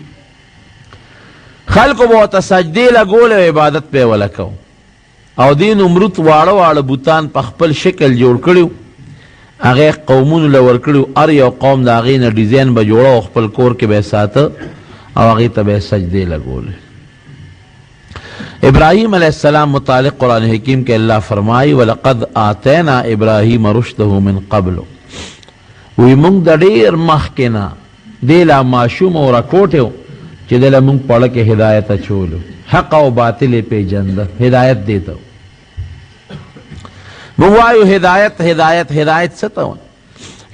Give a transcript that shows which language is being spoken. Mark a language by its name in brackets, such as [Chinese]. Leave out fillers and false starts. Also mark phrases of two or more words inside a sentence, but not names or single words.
[Pashto] خلکو به ورته سجدې لګولې او عبادت به یې وله کو، او دې نمرود واړه واړه بوتان په خپل شکل جوړ کړي، هغه قومونو له ورکړي، هر یو قوم د هغې نه ډیزاین به جوړه او خپل کور کې به یې ساته او هغې ته به یې سجدې لګولې. [Urdu] ابراهیم علیہ السلام متعلق قرآن حکیم کے اللہ فرمائی [Arabic] وَلَقَدْ آتَيْنَا إِبْرَاهِيمَ رُشْدَهُ مِنْ قَبْلُ، [Pashto] وی مونږ د ډېر مخکې نه دې لا ماشوم او راکوټ و چې دې له مونږ پړه کې هدایت اچولو، حق او باطل یې پېژنده، هدایت دې ته مونږ وایو هدایت هدایت هدایت څه ته وایي؟